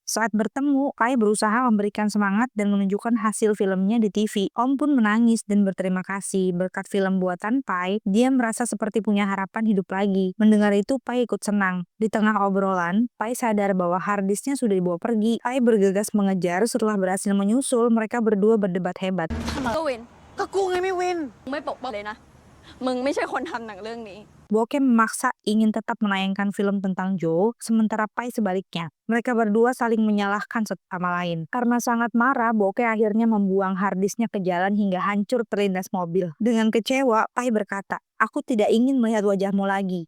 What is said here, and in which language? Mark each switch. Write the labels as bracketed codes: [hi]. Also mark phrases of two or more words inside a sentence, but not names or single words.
[id] Saat bertemu, Pai berusaha memberikan semangat dan menunjukkan hasil filmnya di TV. Om pun menangis dan berterima kasih. Berkat film buatan Pai, dia merasa seperti punya harapan hidup lagi. Mendengar itu, Pai ikut senang. Di tengah obrolan, Pai sadar bahwa harddisknya sudah dibawa pergi. Pai bergegas mengejar. Setelah berhasil menyusul, mereka berdua berdebat hebat. [th] ก็วิน ก็กูไงไม่วิน มึงไม่ปกป้องเลยนะ มึงไม่ใช่คนทำหนังเรื่องนี้ [id] Bokeh memaksa ingin tetap menayangkan film tentang Joe, sementara Pai sebaliknya. Mereka berdua saling menyalahkan satu sama lain. Karena sangat marah, Bokeh akhirnya membuang harddisknya ke jalan hingga hancur terlindas mobil. Dengan kecewa, Pai berkata, "Aku tidak ingin melihat wajahmu lagi."